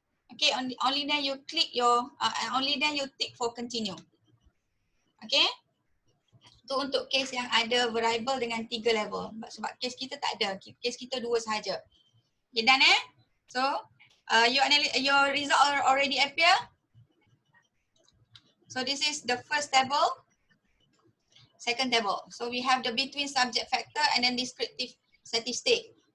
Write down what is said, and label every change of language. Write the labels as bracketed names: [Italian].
[English] Okay, only then you click your, only then you tick for continue. Okay. [Malay] Itu untuk case yang ada variable dengan 3 level. Sebab case kita tak ada. Case kita 2 sahaja. [English] Okay, done So, your result already appear. So, this is the first table. Second table. So, we have the between subject factor and then descriptive statistic.